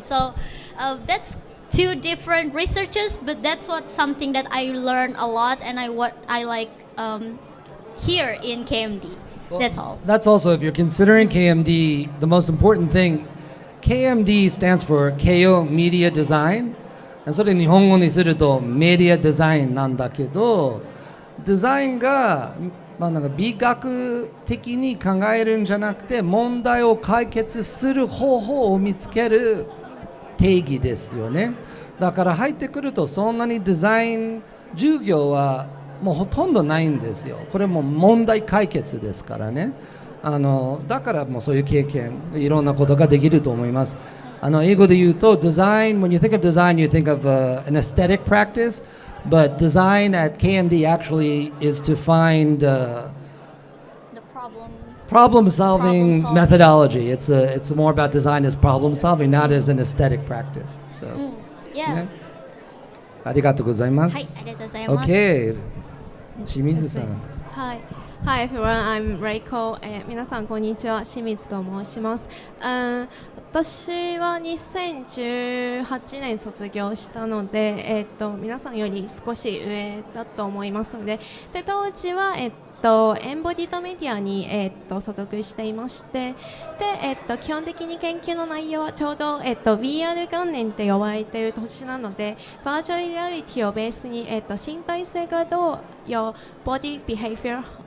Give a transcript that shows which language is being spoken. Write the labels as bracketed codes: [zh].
[en] So that's two different researches, but that's something that I learned a lot, and what I like here in KMD. Well, that's all. That's also, if you're considering KMD, the most important thing. KMD stands for Keio Media Design. [ja] それ日本語にするとメディアデザインなんだけど、デザインが、なんか美学的に考えるんじゃなくて、問題を解決する方法を見つける定義ですよね。だから入ってくるとそんなにデザイン授業はもうほとんどないんですよ。これも問題解決ですからね。だからもうそういう経験、いろんなことができると思います。英語で言うと、 [en] design, when you think of design, you think of an aesthetic practice, but design at KMD actually is to find The problem solving Problem-solving. methodology. It's more about design as problem solving, not as an aesthetic practice. So, Yeah. [ja] ありがとうございまはい、す。ありがとうございます。 OK、清水さん。はい。 [en] Hi everyone, I'm Reiko、 [ja] 皆さんこんにちは、清水と申します。私は2018年卒業したので、皆さんより少し上だと思いますので、当時は、エンボディとメディアに、所属していまして、で、基本的に研究の内容はちょうど、VR 元年って呼ばれている年なので、バーチャルリアリティをベースに、身体性がどう [en] your body behavior